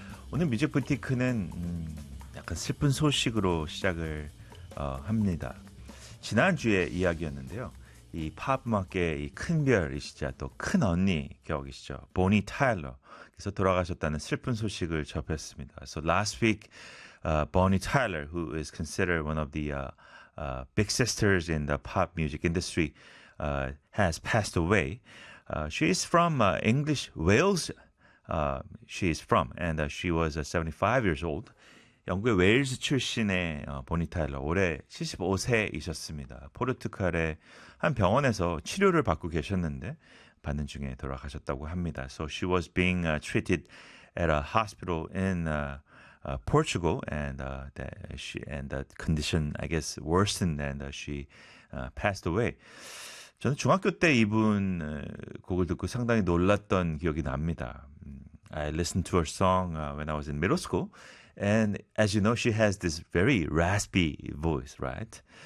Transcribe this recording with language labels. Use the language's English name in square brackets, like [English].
[Korean] 오늘 뮤직 부티크는 약간 슬픈 소식으로 시작을 합니다. 지난주에 이야기였는데요. 이 팝 음악계의 큰별이시자 또 큰 언니 기억이시죠? 보니 타일러께서 돌아가셨다는 슬픈 소식을 접했습니다. [English] So last week, Bonnie Tyler, who is considered one of the big sisters in the pop music industry, has passed away. She is from English Wales. She is from, and she was 75 years old. [Korean] 영국의 웨일스 출신의 보니 타일러, 올해 75세이셨습니다. 포르투갈의 한 병원에서 치료를 받고 계셨는데 받는 중에 돌아가셨다고 합니다. [English] So she was being treated at a hospital in Portugal, and the condition, I guess, worsened, and she passed away. [Korean] 저는 중학교 때 이분 곡을 듣고 상당히 놀랐던 기억이 납니다. [English] I listened to her song when I was in middle school. And as you know, she has this very raspy voice, right?